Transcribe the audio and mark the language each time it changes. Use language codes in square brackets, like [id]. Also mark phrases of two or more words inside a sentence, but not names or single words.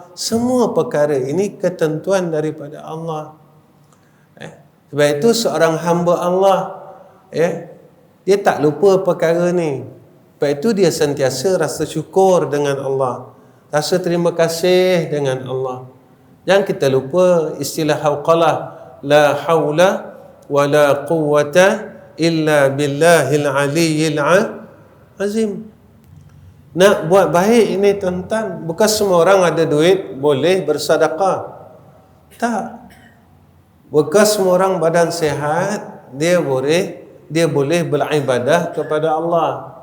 [ms] Semua perkara ini ketentuan daripada Allah. Sebab itu seorang hamba Allah, dia tak lupa perkara ni. Sebab itu dia sentiasa rasa syukur dengan Allah, rasa terima kasih dengan Allah. Jangan kita lupa istilah hauqalah, [ar] لا حول ولا قوة إلا بالله العلي العظيم. [ms] Nak buat baik ini, tuan-tuan, bukan semua orang ada duit boleh bersedekah. Tak. Bukan semua orang badan sihat dia boleh beribadah kepada Allah.